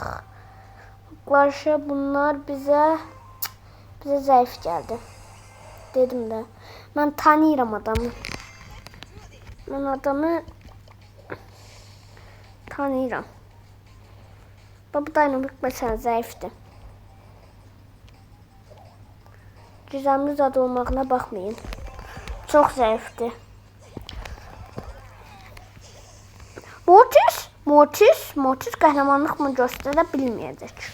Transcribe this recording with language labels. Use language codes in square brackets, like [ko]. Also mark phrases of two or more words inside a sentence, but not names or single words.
[az] Qarşı bunlar bizə zəif gəldi. Dedim də, mən tanıyıram adamı. Mən adamı tanıyıram. [tr] Bu dynamik mesela zayıftı. Gizemli [az] zad olmağına [tr] bakmayın. Çok zayıftı. Mortis kahramanlık mı gösterebilmeyecek.